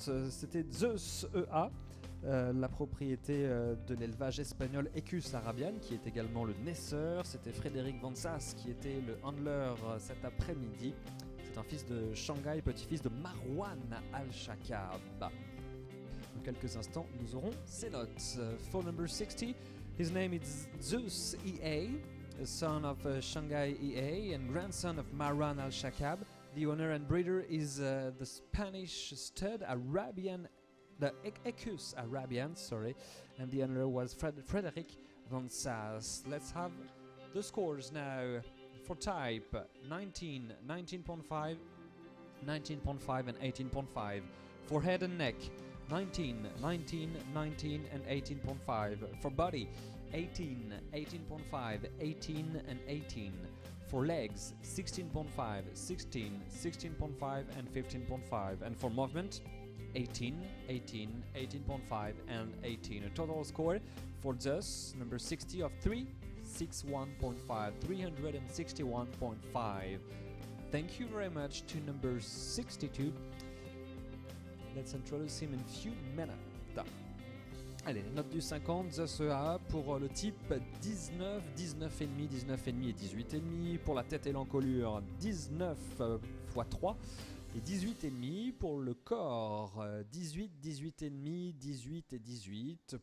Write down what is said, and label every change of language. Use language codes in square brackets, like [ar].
[fr] C'était Zeus EA, la propriété de l'élevage espagnol Equus Arabian, qui est également le naisseur. C'était Frédéric Van Sass qui était le handler cet après-midi. C'est un fils de Shanghai, petit-fils de Marwan Al-Shakab. Dans quelques instants, nous aurons ses notes. [en] For number 60, his name is Zeus EA, son of Shanghai EA and grandson of Marwan Al-Shakab. The owner and breeder is the Spanish stud Arabian, the Equus Arabian, and the owner was Frederic Van Sass. Let's have the scores now. For type, 19, 19.5, 19.5 and 18.5. For head and neck, 19, 19, 19 and 18.5. For body, 18, 18.5, 18 and 18. For legs, 16.5, 16, 16.5 and 15.5. And for movement, 18, 18, 18.5 and 18. A total score for Zeus, number 60 of 361.5, 361.5. Thank you very much to number 62. Let's introduce him in a few minutes. [fr] Allez, note du 50, Zeus EA pour le type 19, 19,5, 19,5 et 18,5. Pour la tête et l'encolure, 19 x 3 et 18,5. Pour le corps, 18, 18,5, 18 et 18.